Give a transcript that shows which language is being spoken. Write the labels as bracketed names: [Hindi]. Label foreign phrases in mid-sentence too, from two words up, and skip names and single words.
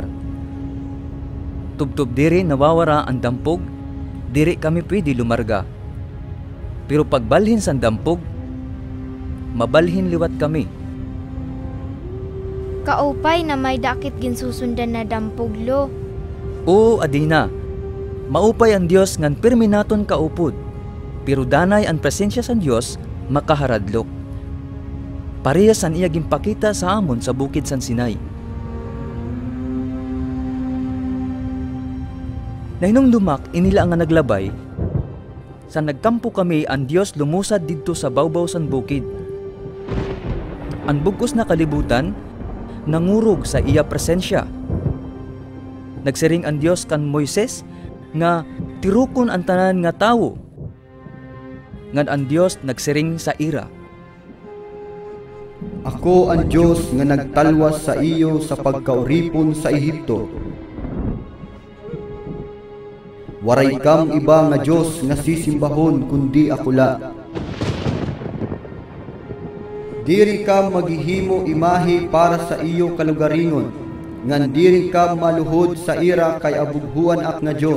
[Waray] Tubtub diri nawawara ang dampog, diri kami pwede lumarga. Pero pagbalhin san dampog, mabalhin liwat kami. Kaupay na may dakit ginsusundan na dampog, lo. Oo, adina. Maupay ang Dios ngan pirmi naton kaupod. Pero danay ang presensya san Dios makaharadlok. Parehas ang iya ginpakita sa amon sa bukid san Sinai. Nahinumdumak inila nga naglabay. Sa nagkampo kami ang Dios lumusad didto sa bawbaw san bukid. Ang bugkos na kalibutan nangurog sa iya presensya. Nagsiring ang Dios kan Moises nga tirukon ang tanan nga tawo. Ngan ang Dios nagsiring sa ira. Ako ang Diyos nga nagtalwas sa iyo sa pagkauripon sa Ehipto. Waray kam iba nga Diyos nga sisimbahon kundi ako la. Diri ka maghihimo imahe para sa iyo kalugaringon, ngan diri ka maluhod sa ira kay abughuan ak nga Dios.